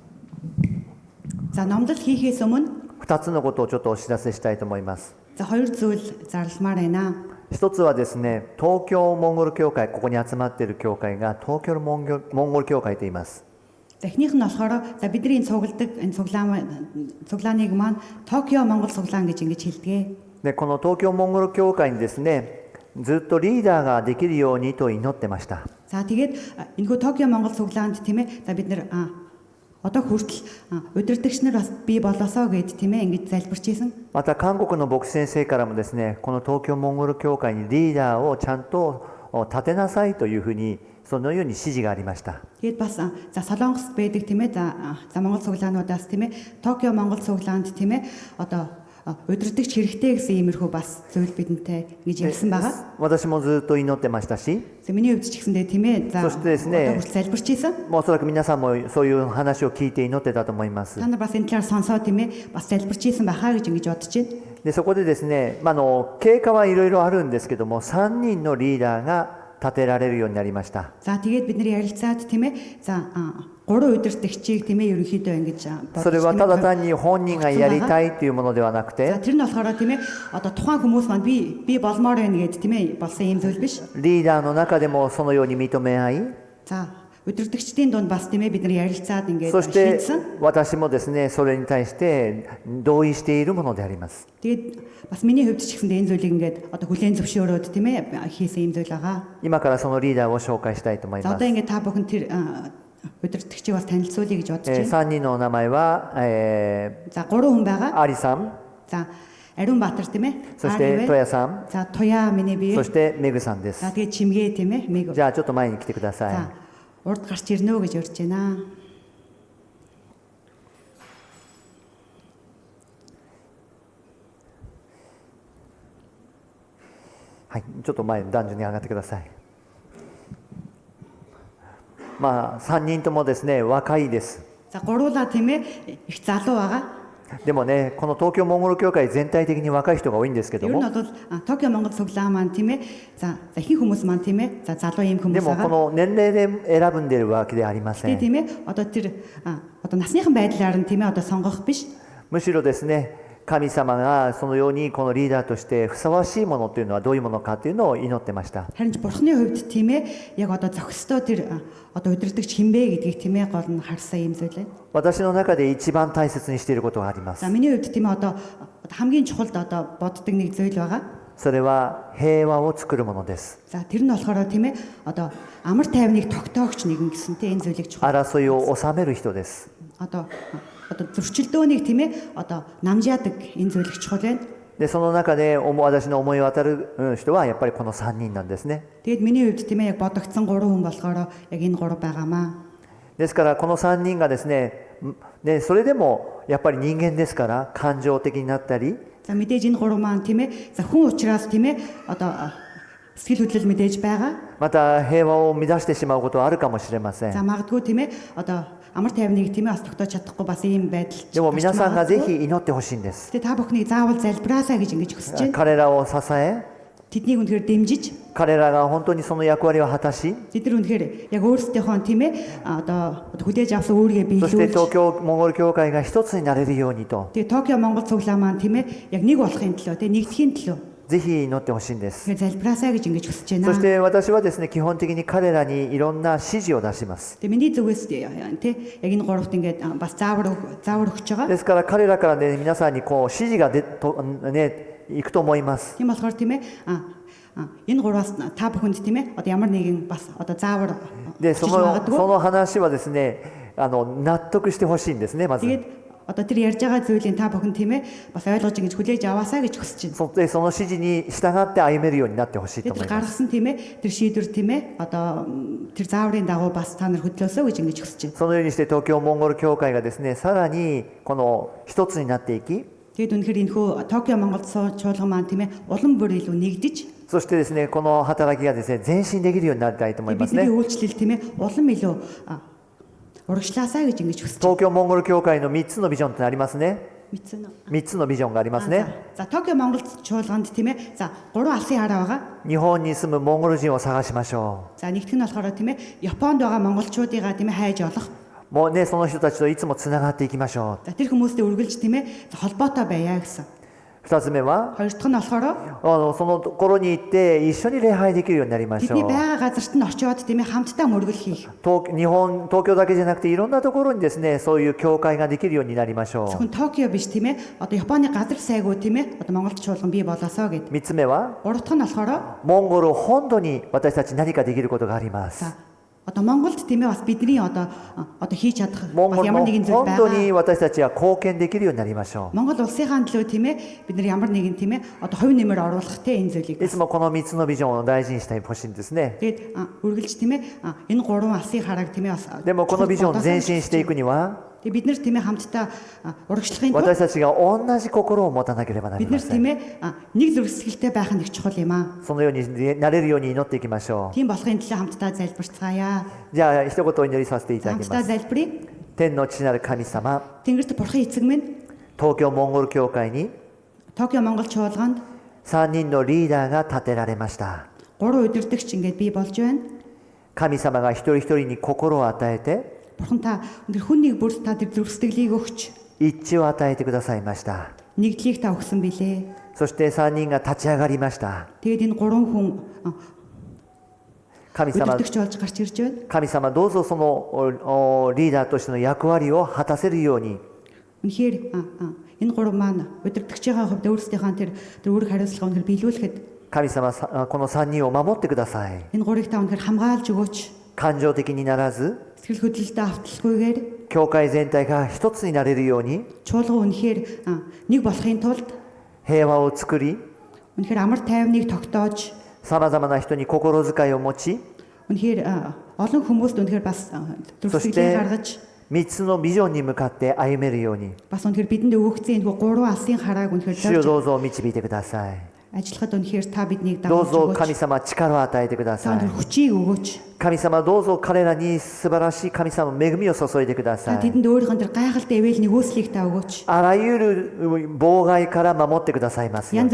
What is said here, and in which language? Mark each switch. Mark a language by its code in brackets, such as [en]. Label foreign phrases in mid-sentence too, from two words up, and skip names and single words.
[mn] За номлол хийхээс өмнө [ja] 2 つのことをちょっとお知らせしたいと思います。 [mn] за хоёр зүйл зарламаар байна. [ja] 一つはですね、東京モンゴル教会、ここに集まっている教会が東京モンゴル教会と言います。 [mn] Техник нь болохоор за бидний цугладаг энэ цуглааныг маань Токио Монгол цуглаан гэж ингэж хэлдэг. [ja] で、この東京モンゴル教会にですね、ずっとリーダーができるようにと祈ってました。 [mn] За тэгээд энэхүү Токио Монгол цуглаанд тийм ээ. За бид нэр одоо хүртэл удирдагч нар бас бий болоосоо гэд тийм ээ ингэж залбирч ийсэн. [ja] また韓国の牧師先生からもですね、この東京モンゴル教会にリーダーをちゃんと立てなさいというふうにそのように指示がありました。 [mn] Тэгээд бас за Солонгост байдаг тийм ээ. За Монгол цуглаануудаас тийм ээ. Токио Монгол цуглаанд тийм ээ. Одоо удирдагч хэрэгтэй гэсэн иймэрхүү бас зүйл бидэнтэй ингэж ярьсан байгаа. [ja] 私もずっと祈ってましたし、 [mn] За миний хувьд ч гэсэндээ тийм ээ. За [ja] そしてですね、 [mn] одоо хүртэл залбирч ийсэн. [ja] おそらく皆さんもそういう話を聞いて祈ってたと思います。 [mn] Та нар бас энэ талаар сонсоо тийм ээ. Бас залбирч ийсэн байхаа гэж ингэж бодож байна. [ja] でそこでですね、経過はいろいろあるんですけども、3人のリーダーが立てられるようになりました。 [mn] За тэгээд бид нар ярилцаад тийм ээ. За 3 удирдагчийг тийм ээ ерөнхийдөө ингэж [ja] それはただ単に本人がやりたいというものではなく [mn] За [ja] て、 [mn] тэр нь болохоор тийм ээ. Одоо тухайн хүмүүс маань би болмоор байна гэдэг тийм ээ. Болсон юм зүйл биш. [ja] リーダーの中でもそのように認め合い、 [mn] За удирдагчдын дунд бас тийм ээ бид нар ярилцаад ингээд [ja] そして [mn] шийдсэн. [ja] 私もですね、それに対して同意しているものであります。 [mn] Тэгээд бас миний хувьд ч гэсэндээ энэ зүйлийг ингээд одоо хүлээн зөвшөөрөөд тийм ээ хийсэн юм зүйл байгаа. [ja] 今からそのリーダーを紹介したいと思い [mn] За [ja] ま [mn] одоо [ja] す。 [mn] ингээд та бүхэн тэр удирдагчийг бас танилцуулъя гэж бодож байна. [ja] 3 人のお名前は、 [mn] За 3 хүн байгаа. [ja] アリさん、 [mn] За Ариун Баатар тийм ээ. [ja] そしてトヤさん、 [mn] За Туя миний бие. [ja] そしてメグさんです [mn] За。тэгээд Чимгээ тийм ээ. Мэг. [ja] じゃあちょっと前に来てください。 [mn] За урд гарч ирнэ гэж урьж байна. [ja] はい、ちょっと前男女に上がってください。まあ3人ともですね、若いです。 [mn] За гуруула тийм ээ. Их залуу байгаа. [ja] でもね、この東京モンゴル協会全体的に若い人が多いんですけど [mn] Ер нь [ja] も、 [mn] бол Токио Монгол цуглаан маань тийм ээ. За ихэнх хүмүүс маань тийм ээ. За залуу ийм [ja] で [mn] хүмүүс [ja] もこ [mn] байгаа. [ja] の年齢で選ぶんでるわけではありませ [mn] Тэгээ [ja] ん。 [mn] тийм ээ. Одоо тэр одоо насныхан байдлаар нь тийм ээ. Одоо сонгох биш. [ja] むしろですね、神様がそのようにこのリーダーとしてふさわしいものというのはどういうものかというのを祈ってました。 [mn] Харин ч бурхны хувьд тийм ээ. Яг одоо зохистой тэр одоо удирдагч хинбэ гэдгийг тийм ээ. Гол нь харсан юм зүйл байна. [ja] 私の中で一番大切にしていることがあります [mn] За。миний хувьд тийм ээ. Одоо хамгийн чухалд одоо боддог нэг зүйл байгаа. [ja] それは平和を作るものです。 [mn] За тэр нь болохоор тийм ээ. Одоо амар тайвныг тогтоогч нэгэн гэсэнтэй энэ зүйлийг чухал. [ja] 争いを収める人です。 [mn] Одоо зөрчилдөөнийг тийм ээ. Одоо намжаадаг энэ зүйлийг чухал байна. [ja] でその中で私の思い渡る人はやっぱりこの3人なんですね。 [mn] Тэгэд миний хувьд тийм ээ. Яг бодогдсон 3 хүн болохоор яг энэ 3 байгаамаа. [ja] ですからこの3人がですね、それでもやっぱり人間ですから感情的になったり、 [mn] За мэдээж энэ 3 маань тийм ээ. За хүн учраас тийм ээ. Одоо сэтгэл хөдлөл мэдээж байгаа. [ja] また平和を乱してしまうことはあるかもしれませ [mn] За [ja] ん。 [mn] магадгүй тийм ээ. Одоо амар тайвныг тийм ээ. Бас тогтоож чадахгүй бас ийм байдал. [ja] でも皆さんがぜひ祈ってほしいんです。 [mn] Тэгээ та бүхний заавал залбираасаа гэж ингэж хүсэж байна. [ja] 彼らを支え、 [mn] Тэднийг үнэхээр дэмжиж [ja] 彼らが本当にその役割を果たし、 [mn] тэд нар үнэхээр яг өөрсдийнхөө тийм ээ. Одоо хүлээж авсан өөрийгөө [ja] そして東 [mn] биелүүлж [ja] 京モンゴル協会が一つになれるようにと、 [mn] тэгээ Токио Монгол цуглаа маань тийм ээ. Яг нэг болохын төлөө тийм нэгдэхийн төлөө [ja] ぜひ祈ってほしいんです。 [mn] тэгээ залбираасаа гэж ингэж хүсэж [ja] そし [mn] байна. [ja] て私はですね、基本的に彼らにいろんな指示を出します。 [mn] Тэгээ миний зүгээс тийм яг энэ 3-т ингээд бас заавар өгч байгаа. [ja] ですから彼らからね、皆さんにこう指示がね、いくと思います。 [mn] Тийм болохоор тийм ээ. Энэ 3-аас та бүхэнд тийм ээ. Одоо ямар нэгэн бас одоо заавар [ja] で、そ [mn] өгч [ja] の [mn] магадгүй. [ja] 話はですね、納得してほしいんですね、まず。 [mn] Тэгээд одоо тэр ярьж байгаа зүйлийг та бүхэн тийм ээ. Бас ойлгож ингэж хүлээж аваасаа гэж хүсэж байна. [ja] その指示に従って歩めるようになってほしいと [mn] Тэр [ja] 思います。 [mn] гаргасан тийм ээ. Тэр шийдвэр тийм ээ. Одоо тэр зааврын дагуу бас та нар хөдлөөсөө гэж ингэж хүсэж байна. [ja] そのようにして東京モンゴル協会がですね、さらにこの一つになっていき、 [mn] Тэгэд үнэхээр энэ хөө Токио Монгол чуулган маань тийм ээ. Улам бүр илүү нэгдэж [ja] そしてですね、この働きがですね、前進できるようになりたいと思います [mn] бидний [ja] ね。 [mn] үйлчлэл тийм ээ. Улам илүү урагшлаасаа гэж ингэж хүсэж байна. [ja] 東京モンゴル協会の3つのビジョンってありますね。 [mn] Мэдсэн үү? [ja] 3 つのビジョンがありますね。 [mn] За Токио Монгол чуулганд тийм ээ. За 3 алсын хараа байгаа. [ja] 日本に住むモンゴル人を探しましょ [mn] За нэгтгэх нь болохоор тийм ээ. Японд байгаа монголчуудыгаа тийм ээ хайж олох. [ja] う。もうね、その人たちといつもつながっていきましょ [mn] За тэр хүмүүстэй үргэлж тийм ээ. Холбоотой байя гэсэн. [ja] う。2つ目は、 [mn] Хоёр дахь нь болохоор [ja] そのところに行って一緒に礼拝できるようになりましょ [mn] бидний [ja] う。 [mn] байгаа газарт нь очиод тийм ээ. Хамтдаа мөргөл хийх. [ja] 東京だけじゃなくていろんなところにですね、そういう教会ができるようになりましょ [mn] Зөвхөн Токио биш тийм ээ. Одоо Японы газар сайгүй тийм ээ. Одоо Монголд чуулган бий болоосоо гэд. [ja] う。3つ目は、 [mn] Гурав дахь нь болохоор [ja] モンゴル本土に私たち何かできることがあります。 [mn] за одоо Монголд тийм ээ бас бидний одоо хийж чадах [ja] モン [mn] бас [ja] ゴル [mn] ямар [ja] の [mn] нэгэн зүйл [ja] 本土に [mn] байгаа. [ja] 私たちは貢献できるようになりましょ [mn] Монгол улсынхаа төлөө тийм ээ. Бид нар ямар нэгэн тийм ээ. Одоо хувь нэмэр оруулах тийм энэ зүйлийг [ja] う。いつもこの3つのビジョンを大事にしてほしいんですね。 [mn] тэгээд үргэлж тийм ээ. Энэ 3 алсын харааг тийм ээ бас [ja] でもこのビジョンを前進していくには、 [mn] тэгээд бид нар тийм ээ хамтдаа урагшлахын тулд [ja] 私たちが同じ心を持たなければなり [mn] бид [ja] ま [mn] нар [ja] せ [mn] тийм [ja] ん。 [mn] ээ. Нэг зүрхсэтгэлтэй байх нь их чухал юм аа. [ja] そのようになれるように祈っていきましょ [mn] Тийм болохын төлөө хамтдаа залбирцгаая. [ja] う。じゃあ一言お祈りさせていただきま [mn] Хамтдаа [ja] す。 [mn] залбирая. [ja] 天の父なる神様、 [mn] Тэнгэрт бурхан эцэг минь [ja] 東京モンゴル協会に [mn] Токио Монгол чуулганд [ja] 3 人のリーダーが立てられました。 [mn] 3 удирдагч ингээд бий болж байна. [ja] 神様が一人一人に心を与えて、 [mn] Бурхан та өндөр хүн нэг бүр та тэр зүрхсэтгэлийг өгч [ja] 一致を与えてくださいました。 [mn] нэгдлийг та өгсөн билээ. [ja] そして3人が立ち上がりました。 [mn] Тэгээд энэ 3 хүн [ja] 神様 [mn] өдөртөгч болж гарч ирж байна. [ja] 神様どうぞそのリーダーとしての役割を果たせるように [mn] Үнэхээр энэ гурав маань өдөртөгчийн хувьд өөрсдийнхээ тэр үүрэг хариуцлага үнэхээр биелүүлэхэд [ja] 神様この3人を守ってください [mn] энэ гурыг та үнэхээр хамгаалж өгөөч. [ja] 感情的にならず [mn] Сэтгэл хөдлөлтөд авталгүйгээр [ja] 教会全体が一つになれるように [mn] чуулга үнэхээр нэг болохын тулд [ja] 平和を作り [mn] үнэхээр амар тайвныг тогтоож [ja] さまざまな人に心遣いを持ち [mn] үнэхээр олон хүмүүст үнэхээр бас [ja] そし [mn] төрөлхөйг [ja] て [mn] гаргаж [ja] 3つのビジョンに向かって歩めるように [mn] бас үнэхээр бидэнд өгөгдсөн энэ гурван алсын харааг үнэхээр [ja] 主よ [mn] зорж [ja] どうぞ導いてください [mn] ажиллахад үнэхээр та биднийг [ja] どう [mn] дагуулж [ja] ぞ [mn] өгөөч. [ja] 神様力を与えてくだ [mn] Та [ja] さい [mn] үнэхээр хүчийг өгөөч. [ja] 神様どうぞ彼らに素晴らしい神様の恵みを注いでくだ [mn] Та [ja] さい [mn] тэдэнд өөрийнх нь тэр гайхалтай эвэл нэгөөслийг та өгөөч. [ja] あらゆる妨害から守ってくださいますよう